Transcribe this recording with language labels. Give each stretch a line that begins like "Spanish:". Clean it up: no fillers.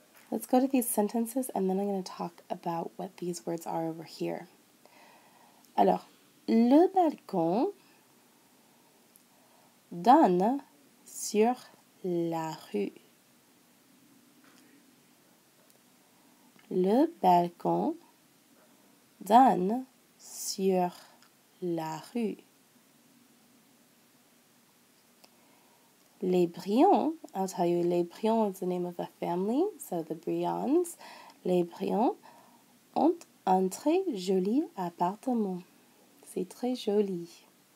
English: Let's go to these sentences and then I'm going to talk about what these words are over here.
French: Alors, le balcon donne sur la rue. Le balcon donne sur la rue.
English: Les Brions, I'll tell you, les Brions is the name of a family, so the Brions.
French: Les Brions ont un très joli appartement. C'est très joli.